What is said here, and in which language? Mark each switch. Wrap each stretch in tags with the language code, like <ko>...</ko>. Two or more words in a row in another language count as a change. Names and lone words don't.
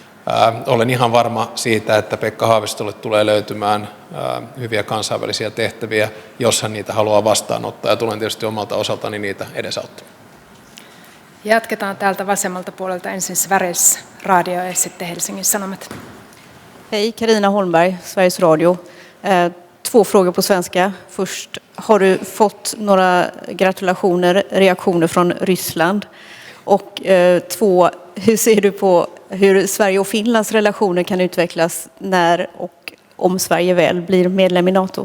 <fi>Olen ihan varma siitä, että Pekka Haavistolle tulee löytymään hyviä kansainvälisiä tehtäviä, jos hän niitä haluaa vastaanottaa, ja tulen tietysti omalta osaltani niitä edesauttamaan. Jatketaan täältä vasemmalta puolelta ensin Sveriges Radio ja sitten Helsingin Sanomat.</fi> <sv>Hej, Carina Holmberg, Sveriges Radio. 2 frågor på svenska. Först, har du fått några gratulationer, reaktioner från Ryssland? Och 2, hur ser du på hur Sverige och Finlands relationer kan utvecklas när och om Sverige väl blir medlem i NATO?</sv>